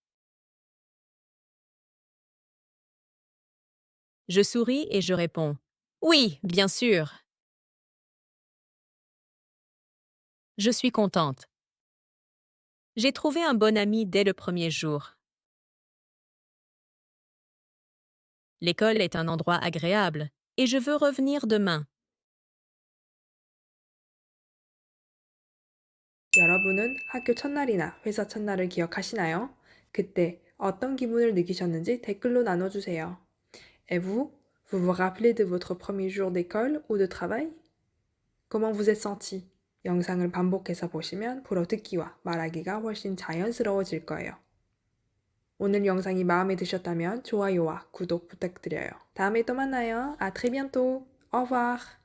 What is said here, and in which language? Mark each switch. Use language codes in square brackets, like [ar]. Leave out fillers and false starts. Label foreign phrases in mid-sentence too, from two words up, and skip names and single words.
[fr] Je souris et je réponds « Oui, bien sûr !» Je suis contente. J'ai trouvé un bon ami dès le premier jour. L'école est un endroit agréable et je veux revenir demain. [ko] 여러분은 학교 첫날이나 회사 첫날을 기억하시나요? 그때 어떤 기분을 느끼셨는지 댓글로 나눠주세요. [fr] Et vous, vous vous rappelez de votre premier jour d'école ou de travail? Comment vous êtes senti? [ko] 영상을 반복해서 보시면 불어듣기와 말하기가 훨씬 자연스러워질 거예요. 오늘 영상이 마음에 드셨다면 좋아요와 구독 부탁드려요. 다음에 또 만나요. [fr] À très bientôt. Au revoir.